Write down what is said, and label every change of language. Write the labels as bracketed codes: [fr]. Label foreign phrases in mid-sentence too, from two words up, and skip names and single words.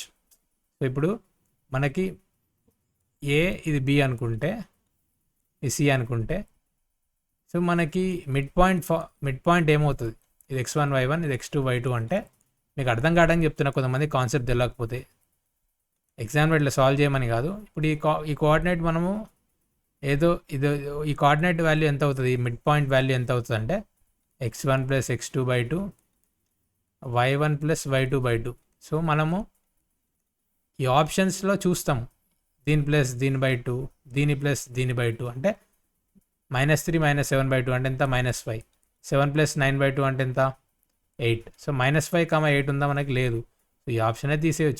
[te] సో ఇప్పుడు మనకి ఏ, ఇది బి అనుకుంటే, ఇది సి అనుకుంటే, సో మనకి [en] mid point [te] ఏమవుతుంది? ఇది x1, y1, ఇది x2, y2 అంటే మీకు అర్థం కావడానికి చెప్తున్నా. కొంతమంది కాన్సెప్ట్ తెలియకపోతే ఎగ్జామ్లో ఇట్లా సాల్వ్ చేయమని కాదు. ఇప్పుడు ఈ కోఆర్డినేట్ మనము ఈ [en] coordinate value [te] ఎంత అవుతుంది? [en] mid point value [te] ఎంత అవుతుంది అంటే x1 + x2/2 y1 + y2/2. సో మనము ఈ ఆప్షన్స్లో చూస్తాం. దీని ప్లస్ దీని/2, దీని ప్లస్ దీని/2 అంటే -3 - 7/2 అంటే ఎంత? -5. 7 + 9/2 అంటే ఎంత? 8. సో -5, 8 ఉందా? మనకి లేదు. సో ఈ ఆప్షనే తీసేయచ్చు.